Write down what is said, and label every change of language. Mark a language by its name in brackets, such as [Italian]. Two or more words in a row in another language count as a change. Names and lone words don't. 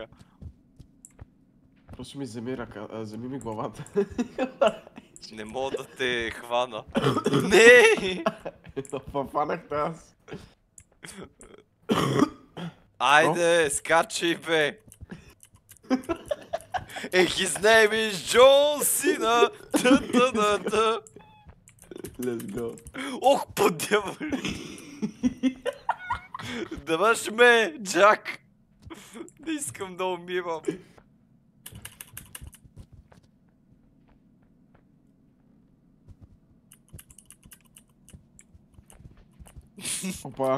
[Bulgarian] Просто ми вземи ръка, вземи ми главата. Не мога да те хвана. Не! Фанахте аз. Айде, скачай бе! [English] And his name is John Cena. Та-та-та-та. Let's go. [Bulgarian] Ох, по дяволи! Даваш ме, Джак! Не искам да умирам. Опа.